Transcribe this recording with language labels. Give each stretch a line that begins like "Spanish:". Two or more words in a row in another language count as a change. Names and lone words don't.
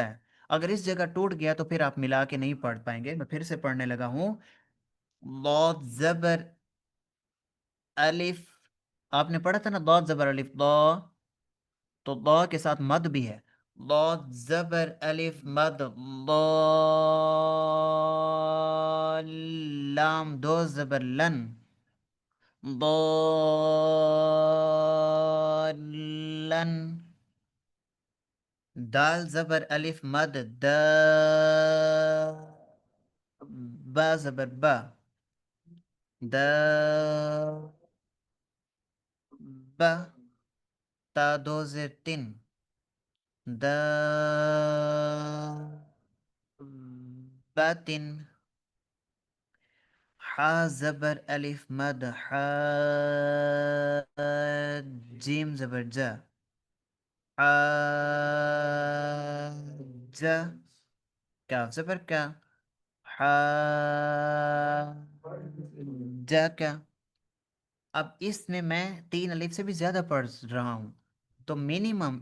Urdu: ہے، اگر اس جگہ ٹوٹ گیا تو پھر آپ ملا کے نہیں پڑھ پائیں گے، میں پھر سے پڑھنے لگا ہوں، ضاد زبر الف، آپ نے پڑھا تھا نا ضاد زبر الف ضا، تو ضا کے ساتھ مد بھی ہے، ضاد زبر الف مد ضال لام دو زبر لن، ضالن، دال زبر الف مد دا، با زبر با، دا با، تا دو زیر تن، دا باتن، حا زبر الف مد حا، جیم زبر جا، حاجہ، کاف زبر کا، حاجہ کا، اب اس میں 3 الف سے بھی زیادہ پڑھ رہا ہوں، تو منیمم